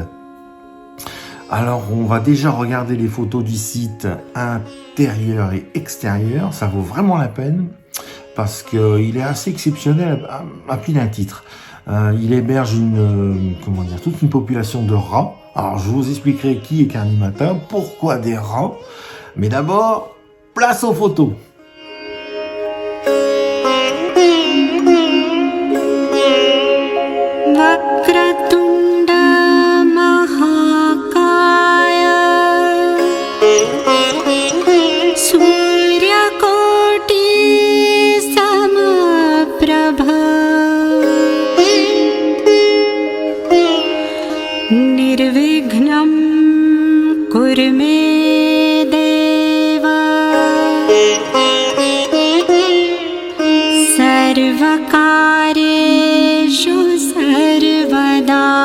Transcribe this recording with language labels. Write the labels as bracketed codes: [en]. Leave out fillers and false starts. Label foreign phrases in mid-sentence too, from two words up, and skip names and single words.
[fr] Alors on va déjà regarder les photos du site intérieur et extérieur, ça vaut vraiment la peine parce qu'il est assez exceptionnel à plus d'un titre. Il héberge toute une population de rats. Alors je vous expliquerai qui est Karni-Mata, pourquoi des rats, mais d'abord place aux photos. [sa] वक्रतुण्ड महाकाय सूर्यकोटि समप्रभ निर्विघ्नं कुरु मे देव सर्वकार्येषु सर्वदा।